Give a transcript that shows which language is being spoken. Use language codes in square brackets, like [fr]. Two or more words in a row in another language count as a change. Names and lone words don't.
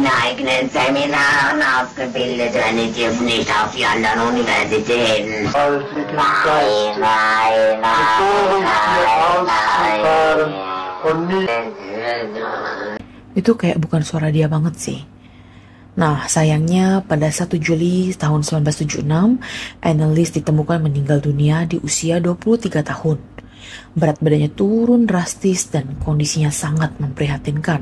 [de] eigenen Seminaren ausgebildet werden, die dürfen nicht auf die anderen Universitäten. Nein, nein, nein. [id] Itu kayak bukan suara dia banget sih. Nah, sayangnya pada 1 Juli tahun 1976, Annelies ditemukan meninggal dunia di usia 23 tahun. Berat badannya turun drastis dan kondisinya sangat memprihatinkan.